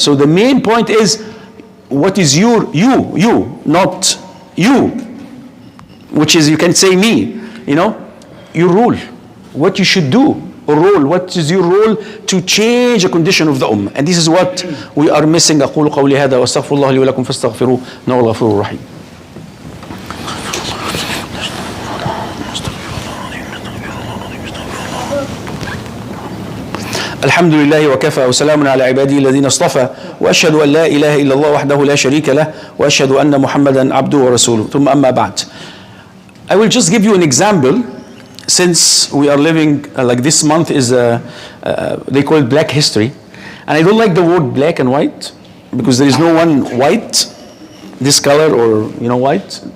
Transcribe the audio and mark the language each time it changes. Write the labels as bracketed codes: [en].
[en] So the main point is, what is you, not you, which is, you can say me, your role, what you should do, or role, what is your role to change the condition of the ummah. And this is what we are missing. [ar] أقول قولي هذا وأستغفر الله لي ولكم فاستغفروه إنه هو الغفور الرحيم. الحمد لله وكفى وسلام على عباده الذين اصطفى واشهد ان لا اله الا الله وحده لا شريك له واشهد ان محمدا عبده ورسوله ثم اما بعد. [en] I will just give you an example, since we are living like this month is they call it Black History, and I don't like the word black and white because there is no one white, this color or white.